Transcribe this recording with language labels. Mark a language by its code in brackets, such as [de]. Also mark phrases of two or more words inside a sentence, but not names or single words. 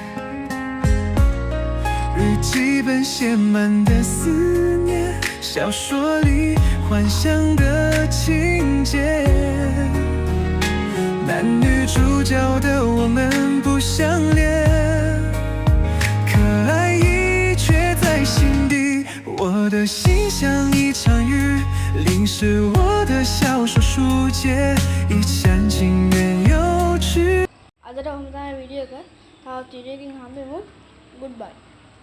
[zh] 日记本写满的思念，小说里幻想的情节，男女主角的我们不相恋，可爱已却在心底。我的心像一场雨，淋湿我的小说书页，一厢情愿幼稚。 [si] අදට ඔහොම තමයි වීඩියෝ එක. තවත් වීඩියෝ එකකින් හම්බෙමු. Goodbye.